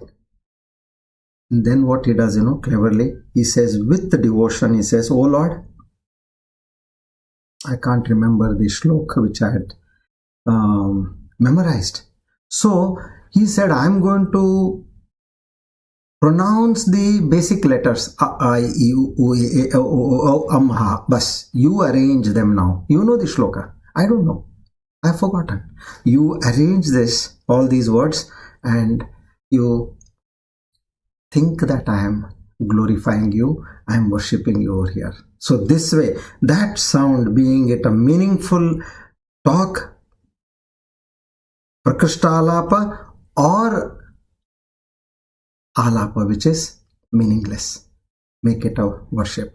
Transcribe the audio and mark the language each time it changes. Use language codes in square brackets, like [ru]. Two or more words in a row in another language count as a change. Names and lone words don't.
[en] And then what he does, cleverly, he says with the devotion, he says, "Oh Lord," I can't remember the shlok which I had memorized. So he said, "I'm going to pronounce the basic letters, a, I, U, U, E, O, O, O, Ha, bas. You arrange them now. You know the shloka. I don't know. I've forgotten. You arrange this, all these words, and you think that I am glorifying you, I am worshipping you over here." So this way, that sound being it a meaningful talk, [sa] प्रकृष्ट आलाप, [en] or alapa which is meaningless, make it a worship.